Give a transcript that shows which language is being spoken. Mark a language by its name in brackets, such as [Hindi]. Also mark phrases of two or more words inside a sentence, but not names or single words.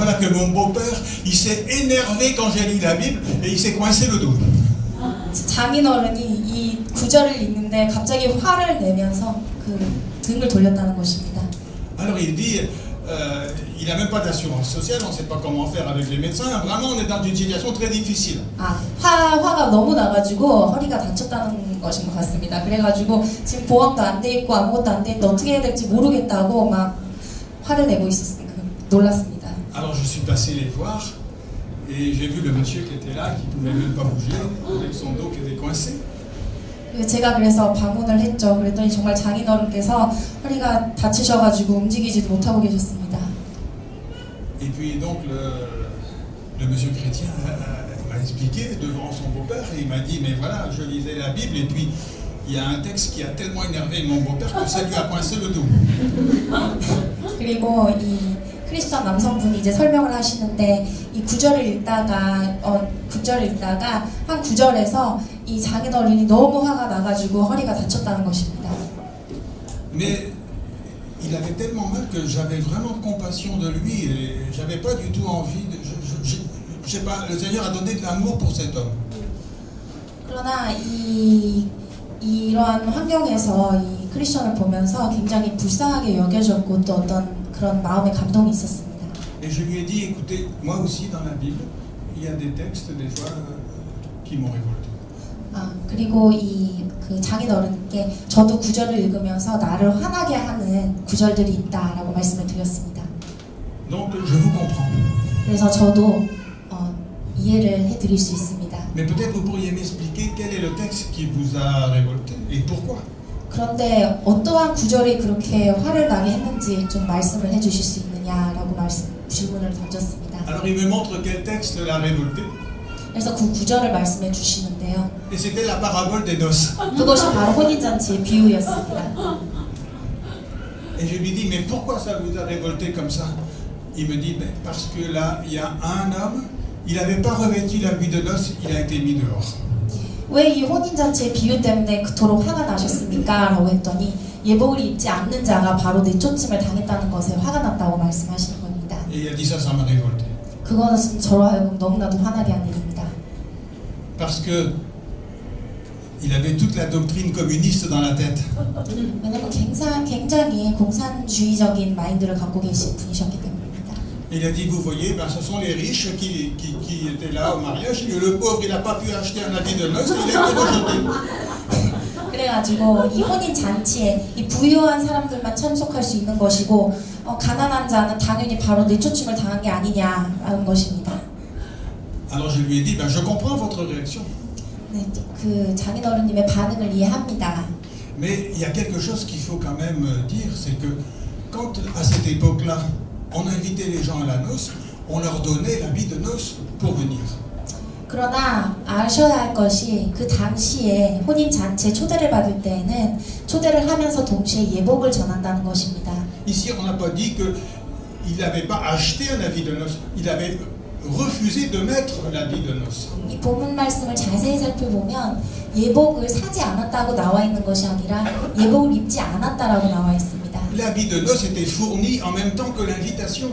[French] Voilà que mon beau-père, il s'est énervé quand j'ai lu la Bible et il s'est coincé le dos. [Korean] 장인어른이 이 구절을 읽는데 갑자기 화를 내면서 그 등을 돌렸다는 것입니다. [French] Alors il dit, il n'a même pas d'assurance sociale, on ne sait pas comment faire avec les médecins. Vraiment, on est dans une situation très difficile. [Korean] 화가 너무 나가지고 허리가 다쳤다는 것인 것 같습니다. 그래가지고 지금 보험도 안 돼 있고 아무것도 안 돼 있는데 어떻게 해야 될지 모르겠다고 막 화를 내고 놀랐습니다. [French] Alors je suis passé les voir et j'ai vu le monsieur qui était là, qui ne pouvait même pas bouger, avec son dos qui était coincé. [Korean] 제가 그래서 방문을 했죠. 그랬더니 정말 장인어른께서 허리가 다치셔가지고 움직이지도 못하고 계셨습니다. [French] Et puis donc le monsieur chrétien m'a expliqué devant son beau-père et il m'a dit mais voilà, je lisais la Bible et puis il y a un texte qui a tellement énervé mon beau-père que ça lui a coincé le dos. [Korean] 그리고 이 크리스천 남성분이 이제 설명을 하시는데 이 구절을 읽다가 한 구절에서 이 장인어른이 너무 화가 나가지고 허리가 다쳤다는 것입니다. [French] Mais il avait tellement mal que j'avais vraiment compassion de lui et j'avais pas du tout envie de, je sais pas, le Seigneur a donné de l'amour pour cet homme. [Korean] 그러나 이러한 환경에서 이 크리스천을 보면서 굉장히 불쌍하게 여겨졌고 또 어떤 그런 마음의 감동이 있었습니다. [French] Et je lui ai dit, écoutez, moi aussi dans la Bible, il y a des textes des fois qui m'ont révolté. [Korean] 그리고 그 장인어른께 저도 구절을 읽으면서 나를 화나게 하는 구절들이 있다라고 말씀을 드렸습니다. [French] Donc je vous comprends. [Korean] 그래서 저도 이해를 해드릴 수 있습니다. [French] Mais peut-être vous pourriez m'expliquer quel est le texte qui vous a révolté et pourquoi? [Korean] 그런데 어떠한 구절이 그렇게 화를 나게 했는지 좀 말씀을 해주실 수 있느냐라고 질문을 던졌습니다. [French] Alors il me montre quel texte l'a révolté. [Korean] 그래서 그 구절을 말씀해 주시는데요. [French] Et c'était la parabole des noces. [Korean] 그것이 바로 혼인잔치의 비유였습니다. [French] Et je lui dis mais pourquoi ça vous a révolté comme ça? Il me dit mais parce que là il y a un homme, il n'avait pas revêtu l'habit de noces, il a été mis dehors. [Korean] 왜 이 혼인잔치의 비유 때문에 그토록 화가 나셨습니까? 라고 했더니 예복을 입지 않는 자가 바로 내쫓음을 당했다는 것에 화가 났다고 말씀하시는 겁니다. [French] Et il a dit ça m'a révolté. [Korean] 그것은 저로 하여금 너무나도 화나게 한 일입니다. [French] Parce que il avait toute la doctrine communiste dans la tête. [Korean] 왜냐면 굉장히 공산주의적인 마인드를 갖고 계신 분이셨기 때문입니다. [French] Il a dit, vous voyez, ben, ce sont les riches qui étaient là au mariage. Et le pauvre, il n'a pas pu acheter un habit de noces, il a été rejeté. [Korean] 그래가지고 이 혼인 잔치에 이 부유한 사람들만 참석할 수 있는 것이고 가난한 자는 당연히 바로 내쫓음을 당한 게 아니냐라는 것입니다. [French] Alors je lui ai dit, ben, je comprends votre réaction. [Korean] 네, 그 장인어른님의 반응을 이해합니다. [French] Mais il y a quelque chose qu'il faut quand même dire, c'est que quand à cette époque-là, on invitait les gens à la noce, on leur donnait l'habit de noces pour venir. [Korean] 그러나 아셔야 할 것이 그 당시에 혼인 잔치에 초대를 받을 때에는 초대를 하면서 동시에 예복을 전한다는 것입니다. [French] Ici, on n'a pas dit qu'il n'avait pas acheté un habit de noces, il avait refusé de mettre l'habit de noces. [Korean] 이 본문 말씀을 자세히 살펴보면 예복을 사지 않았다고 나와 있는 것이 아니라 예복을 입지 않았다라고 나와 있습니다. [French] L'habit de noces était fourni en même temps que l'invitation.